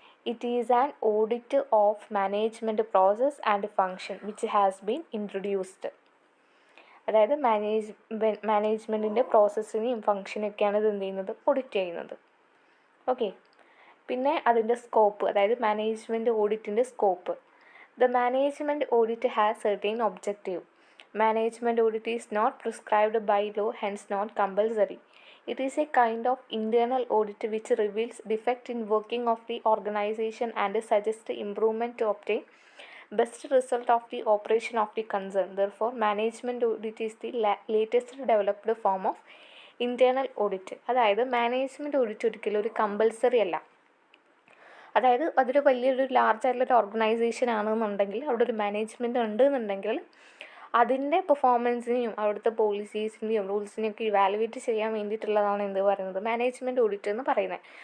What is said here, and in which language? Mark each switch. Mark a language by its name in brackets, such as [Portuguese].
[English] It is an audit of management process and function which has been introduced. [Malayalam] അതായത് മാനേജ്മെൻറ്റിൻ്റെ പ്രോസസ്സിനെയും ഫങ്ഷനൊക്കെയാണ് ഇത് എന്ത് ചെയ്യുന്നത്, audit ചെയ്യുന്നത്. ഓക്കെ, പിന്നെ അതിൻ്റെ സ്കോപ്പ്, അതായത് management ഓഡിറ്റിൻ്റെ scope. [English] The management audit has certain objective. Management audit is not prescribed by law, hence not compulsory. It is a kind of internal audit which reveals defect in working of the organization and suggests improvement to obtain best result of the operation of the concern. Therefore, management audit is the latest developed form of internal audit. [Malayalam] അതായത് management audit ഒരിക്കലും ഒരു compulsory അല്ല. അതായത് അതൊരു വലിയൊരു ലാർജായിട്ടുള്ളൊരു organisation ആണെന്നുണ്ടെങ്കിൽ, അവിടെ ഒരു മാനേജ്മെൻറ്റ് ഉണ്ട് എന്നുണ്ടെങ്കിൽ അതിൻ്റെ പെർഫോമൻസിനെയും അവിടുത്തെ പോളിസീസിൻ്റെയും റൂൾസിനെയൊക്കെ ഇവാലുവേറ്റ് ചെയ്യാൻ വേണ്ടിയിട്ടുള്ളതാണ് എന്ത് പറയുന്നത്, മാനേജ്മെൻറ്റ് ഓഡിറ്റ് എന്ന് പറയുന്നത്.